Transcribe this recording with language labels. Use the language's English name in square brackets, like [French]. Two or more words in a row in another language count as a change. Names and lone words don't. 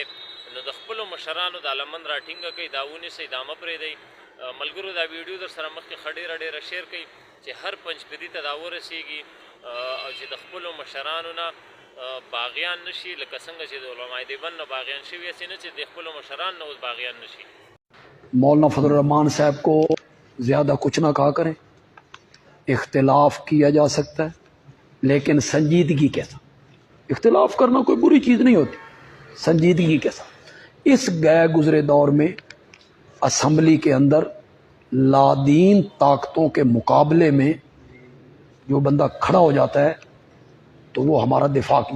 [Pashto] نو د خپلو مشرانو دا لمن را ټینګه کوئ، دا ونیسئ، دا مه پرېږدئ. ملګرو دا ویډیو در سره مخکې ښه ډېره شیر کړئ چې هر پنځپیري ته دا ورسیږي او چې د خپلو مشرانو نه باغیان نشي، لکه څنګه چې د علماء دیوبند نه باغیان شوي، هسې نه چې د خپلو مشران نه اوس باغیان نشي. [Urdu] مولانا فضل الرحمان صاحب کو زیادہ کچھ نہ کہا کریں. اختلاف کیا جا سکتا ہے لیکن سنجیدگی کے ساتھ. اختلاف کرنا کوئی بری چیز نہیں ہوتی، سنجیدگی کے ساتھ. اس گئے گزرے دور میں اسمبلی کے اندر لادین طاقتوں کے مقابلے میں جو بندہ کھڑا ہو جاتا ہے تو وہ ہمارا دفاع کیے.